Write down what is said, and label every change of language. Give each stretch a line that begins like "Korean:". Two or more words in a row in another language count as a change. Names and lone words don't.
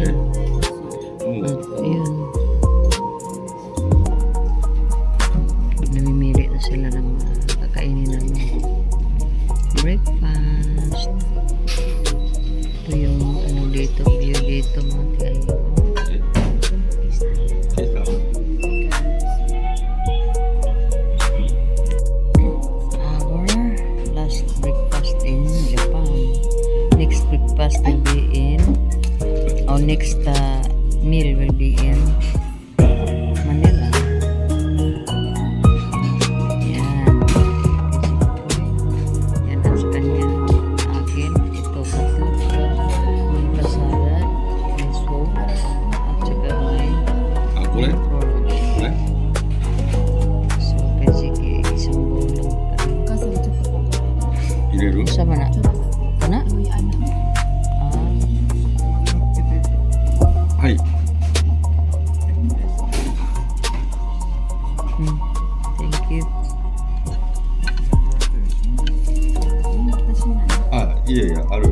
Filipino: At yun. Namimili na sila ng mga kakainin namin. Breakfast. Ito yung ano dito, view dito mga tiyayo.
English: Our last breakfast in Japan. Next breakfast will be in next meal will be in Manila.
Filipino: Yan. Yan ang sa kanya. Akin. Ito tatlo. May pasada. May soup. At saka may so, kasi isang bulong. Sama na. Kana?
Japanese: はい。
English: Thank you.
Japanese: あ、いやいや、ある。